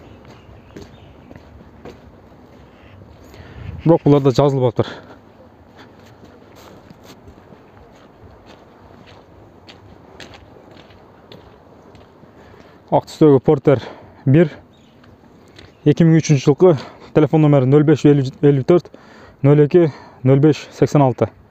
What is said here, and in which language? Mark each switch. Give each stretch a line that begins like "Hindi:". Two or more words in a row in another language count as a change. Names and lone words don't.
Kyrgyz: Бирок буларда жазылып атыр. Ак түстөгү Porter 1, 2003 жылғы, телефон номері 0554 02 05 86.